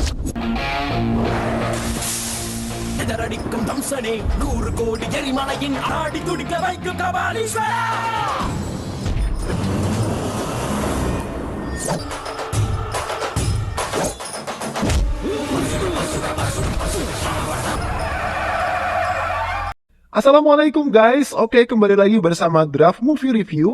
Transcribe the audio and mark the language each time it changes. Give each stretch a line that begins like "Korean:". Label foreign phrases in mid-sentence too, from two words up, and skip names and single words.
Tamil: எதிரடிக்கும் தம்சனே 100 கோடி எரிமலையின் ஆடி துடிக்க வைக்கும் கபாலீஸ்வரா.
Indonesian: Assalamualaikum guys, oke kembali lagi bersama Draft Movie Review.